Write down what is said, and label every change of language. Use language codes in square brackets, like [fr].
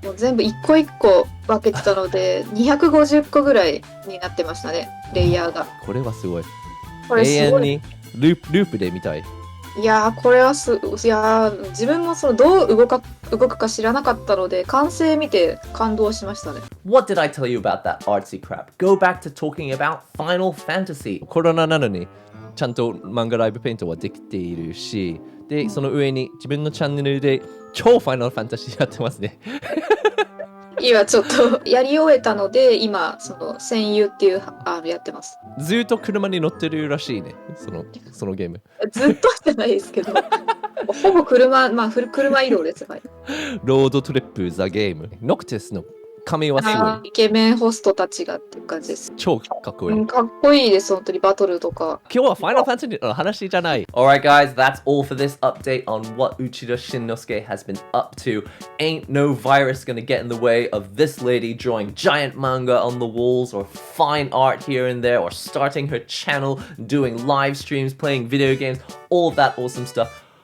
[ja] もう全部一個一個分けてたので250個ぐらいになってましたね、レイヤーが。これはすごい。これすごい永遠にループで見たい。いやーこれは自分もそのどう動くか知らなかったので完成見て感動しましたね。 [en] What did I tell you about that artsy crap? Go back to talking about Final Fantasy. [ja] コロナなのにちゃんと漫画ライブペイントはできているし、でその上に自分のチャンネルで超ファイナルファンタジーやってますね。今ちょっとやり終えたので今その戦友っていうやってます。ずっと車に乗ってるらしいね、そのゲーム。ずっとじゃないですけどほぼ車移動です。はい、ロードトリップザゲーム。ノクテスの髪はすごいイケメンホストたちがっていう感じです。超かっこいい。うん、かっこいいです、本当にバトルとか。今日はファイナルファンタジーの話じゃない。 [en] Alright guys, that's all for this update on what Uchida Shinnosuke has been up to. Ain't no virus gonna get in the way of this lady drawing giant manga on the walls or fine art here and there or starting her channel, doing live streams, playing video games, all of that awesome stuff.